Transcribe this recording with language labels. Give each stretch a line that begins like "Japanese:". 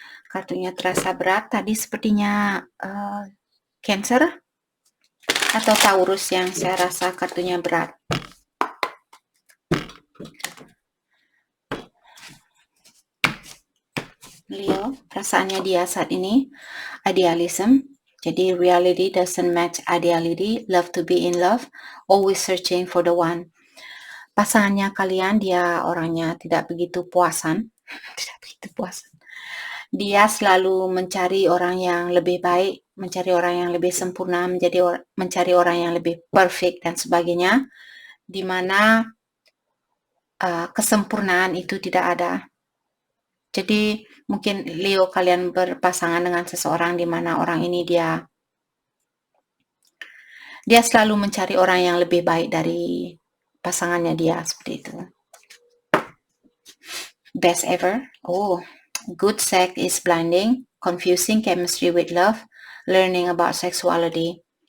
Indonesian: Kartunya terasa berat. Tadi sepertinya Cancer atau Taurus yang saya rasa kartunya berat. Leo, perasaannya dia saat ini idealism.
English: Jadi reality doesn't match ideality, love to be in love, always searching for the one.
Indonesian: Pasangannya kalian, dia orangnya tidak begitu puasan. Tidak begitu puasan. Dia selalu mencari orang yang lebih baik, mencari orang yang lebih sempurna, mencari orang yang lebih perfect dan sebagainya, di mana kesempurnaan itu tidak ada. Jadi mungkin Leo kalian berpasangan dengan seseorang di mana orang ini dia selalu mencari orang yang lebih baik dari pasangannya dia, seperti itu.
English: Best ever. Oh, good sex is blinding, confusing chemistry with love, learning about sexuality.